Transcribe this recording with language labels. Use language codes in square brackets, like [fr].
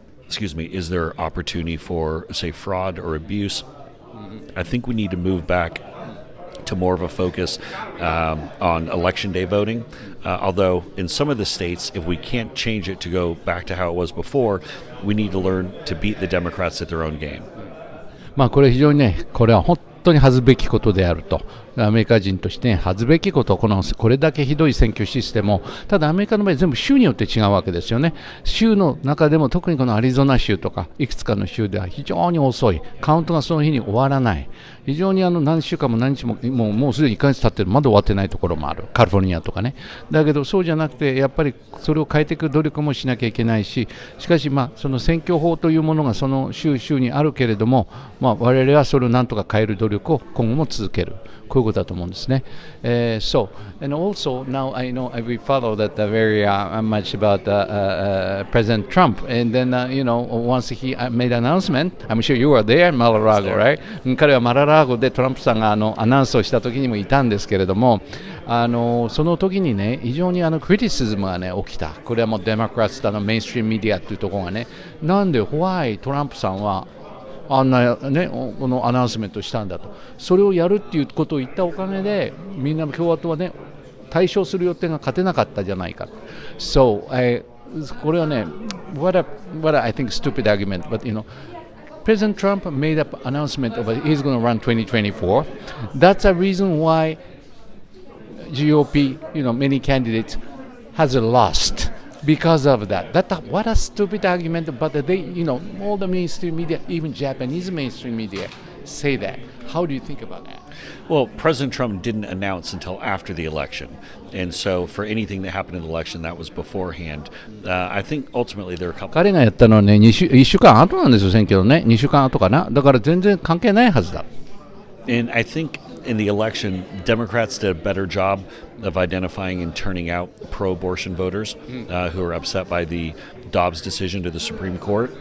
[en] Is there opportunity for, say, fraud or abuse? I think we need to move back to more of a focus on election day voting. Although in some of the states, if we can't change it to go back to how it was before, we need to learn to beat the Democrats at their own game. [ja] これ非常にね、これは本当に恥ずべきことであると。アメリカ人として恥ずべきこと、これだけひどい選挙システムを、ただアメリカの場合全部州によって違うわけですよね。州の中でも特にこのアリゾナ州とかいくつかの州では非常に遅い、カウントがその日に終わらない、非常に何週間も何日ももうすでに1ヶ月経ってる、まだ終わってないところもある、カリフォルニアとかね。だけどそうじゃなくて、やっぱりそれを変えていく努力もしなきゃいけないし、しかしその選挙法というものがその州にあるけれども、我々はそれをなんとか変える努力を今後も続ける。こういうことだと思うんですね。 [en] So, and also now I know we follow that very much about President Trump, and then once he made an announcement, I'm sure you were there, Mar-a-Lago, right? [ja] 彼はマララーゴでトランプさんがアナウンスをした時にもいたんですけれども、その時にね、非常にクリティシズムがね起きた。これはもうデモクラットのメインストリームメディアというところがね、なんでWhyトランプさんはあんなね、このアナウンスメントをしたんだと、それをやるっていうことを言ったおかげで、みんな共和党はね、対象する予定が勝てなかったじゃないか。 [en] So, [ja] これはね、 [en] what I think stupid argument, but President Trump made up announcement of he's going to run 2024. That's a reason why GOP, many candidates has lost.Because of that. What a stupid argument, but all the mainstream media, even Japanese mainstream media, say that. How do you think about that? Well, President Trump didn't announce until after the election. And so for anything that happened in the election, that was beforehand. I think ultimately there are a couple... [ja] 彼がやったのはね、1週間後なんですよ、選挙のね。2週間後かな。だから全然関係ないはずだ。 [en] And I think in the election, Democrats did a better job of identifying and turning out pro-abortion voters who are upset by the Dobbs decision to the Supreme Court.